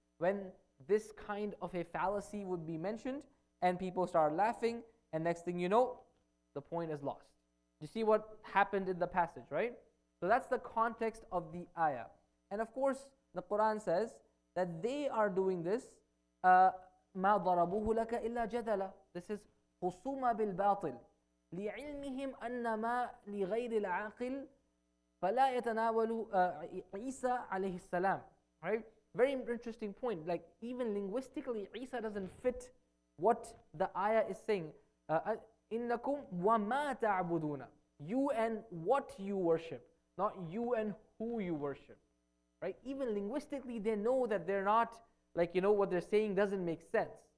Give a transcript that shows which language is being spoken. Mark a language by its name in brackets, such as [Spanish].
[English] When this kind of a fallacy would be mentioned and people start laughing, and next thing you know, the point is lost. You see what happened in the passage, right? So that's the context of the ayah. And of course, the Quran says that they are doing this, [Arabic] مَا ضَرَبُوهُ لَكَ إِلَّا جَدَلًا. [English] This is [Arabic] خُصُومَ بِالْبَاطِلِ لِعِلْمِهِمْ أَنَّ مَا لِغَيْرِ الْعَاقِلِ فَلَا يَتَنَاوَلُ Easa alayhi salam. [English] Right? Very interesting point. Like, even linguistically, Easa doesn't fit what the ayah is saying. [Arabic] إِنَّكُمْ وَمَا تَعْبُدُونَ. [English] You and what you worship, not you and who you worship. Right? Even linguistically, they know that they're not, what they're saying doesn't make sense.